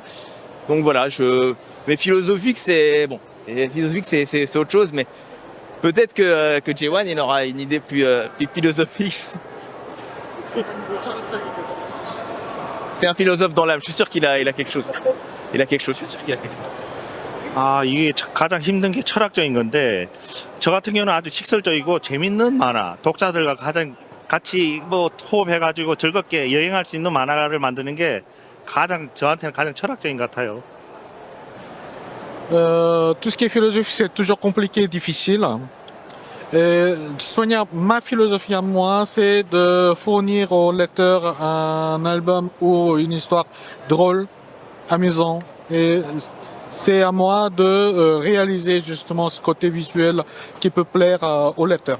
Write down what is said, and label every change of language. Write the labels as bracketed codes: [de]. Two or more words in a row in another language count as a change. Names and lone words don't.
[fr] Donc voilà, mais philosophique c'est bon, philosophique c'est autre chose, mais peut-être que J1 il aura une idée plus philosophique. C'est un philosophe dans l'âme. Je suis sûr qu'il a quelque chose. Il a quelque chose. Je suis sûr qu'il a quelque chose. [ko] 이게 가장 힘든 게 철학적인 건데 저 같은 경우는 아주 식설적이고 재밌는 만화, 독자들과 가장 같이 뭐 호흡해가지고 즐겁게 여행할 수 있는 만화를 만드는 게 저한테는 가장 철학적인 것 같아요. [fr] Tout ce qui est philosophique, c'est toujours compliqué et difficile. Et ma philosophie à moi, c'est de fournir au lecteur un album ou une histoire drôle, amusant. Et c'est à moi de réaliser justement ce côté visuel qui peut plaire au lecteur.